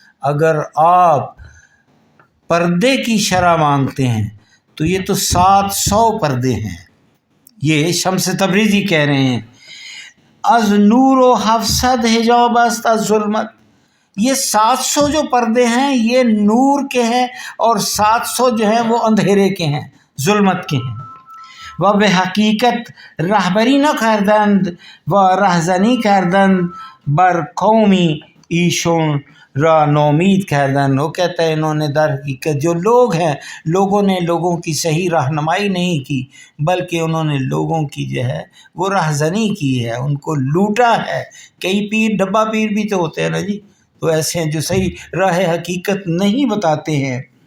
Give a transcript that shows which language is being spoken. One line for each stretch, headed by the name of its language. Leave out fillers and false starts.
Urdu: اگر آپ پردے کی شرح مانگتے ہیں تو یہ تو 700 پردے ہیں. یہ شمس تبریزی کہہ رہے ہیں.
Persian: از نور و 700 حجاب است از ظلمت.
Urdu: یہ 700 جو پردے ہیں یہ نور کے ہیں اور 700 جو ہیں وہ اندھیرے کے ہیں، ظلمت کے ہیں.
Persian: و به حقیقت رهبری نکردند و رهزنی کردند بر قومی ایشون را نومید کردند.
Urdu: وہ کہتا ہے انہوں نے در حقیقت جو لوگ ہیں لوگوں نے لوگوں کی صحیح رہنمائی نہیں کی بلکہ انہوں نے لوگوں کی جو ہے وہ رہزنی کی ہے، ان کو لوٹا ہے. کئی پیر ڈبہ پیر بھی تو ہوتے ہیں نا جی، تو ایسے ہیں جو صحیح راہ حقیقت نہیں بتاتے ہیں.